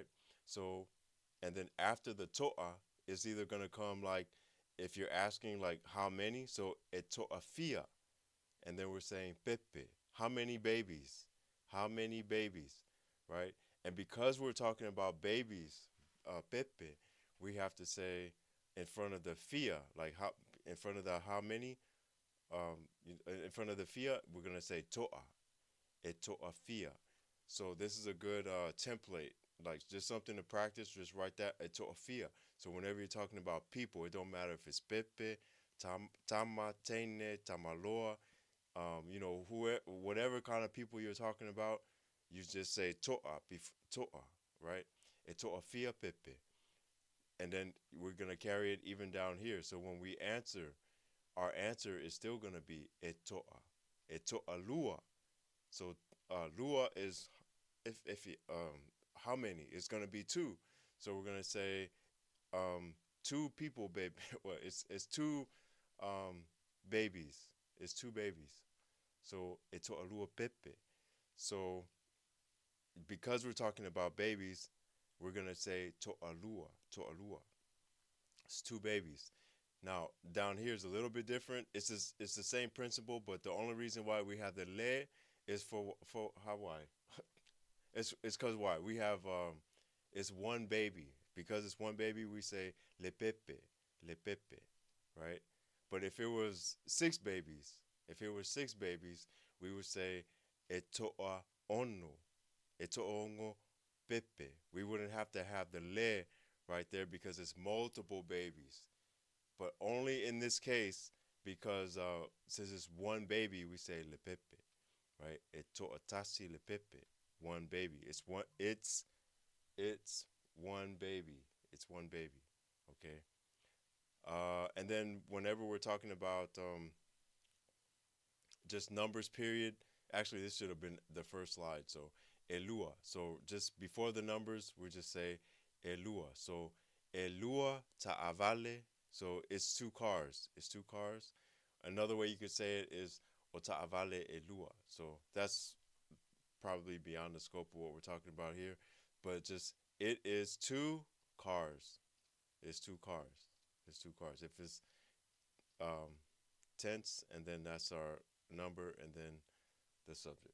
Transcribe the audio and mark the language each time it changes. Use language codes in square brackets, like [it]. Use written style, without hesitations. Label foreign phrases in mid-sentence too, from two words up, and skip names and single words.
[en] So, and then after the toa, it's either gonna come like, if you're asking like how many, so [sm] etoa fia, [en] and then we're saying pepe, how many babies, how many babies, right? And because we're talking about babies, pepe, we have to say in front of the fia, like how, in front of the how many, in front of the fia, we're gonna say toa, [sm] e toa fia. [en] So this is a good template, like just something to practice. Just write that [sm] e toa fia. [en] So whenever you're talking about people, it don't matter if it's [sm] pepe, tama, tene, tamaloa, [en] whatever kind of people you're talking about, you just say [sm] toa, toa, [en] right? [sm] E toa fia pepe, [en] and then we're gonna carry it even down here. So when we answer, our answer is still gonna be [sm] etoa, etoa lua. [en] So lua is if how many? It's gonna be two. So we're gonna say two people, baby. Well, it's two um, babies. It's two babies. So [sm] etoa lua pepe. [en] So because we're talking about babies, we're gonna say [sm] toa lua, toa lua. [en] It's two babies. Now down here is a little bit different. It's the same principle, but the only reason why we have the le is for how why? It's because why we have it's one baby. Because it's one baby, we say [sm] le pepe, [en] right? But if it was six babies, we would say [sm] etoa ono, etoa ono pepe. [en] We wouldn't have to have the le right there because it's multiple babies. But only in this case, because since it's one baby, we say [sm] le pepe, [en] right? [sm] Etoa tasi le pepe, [en] one baby. It's one baby. It's one baby. Okay. And then whenever we're talking about just numbers, period. Actually, this should have been the first slide. So elua. So just before the numbers, we just say elua. So [sm] elua ta'avale. [en] So it's two cars. It's two cars. Another way you could say it is [sm] o ta'avale elua. [en] So that's probably beyond the scope of what we're talking about here. But just it is two cars. It's two cars. It's two cars. If it's um, tense, and then that's our number, and then the subject.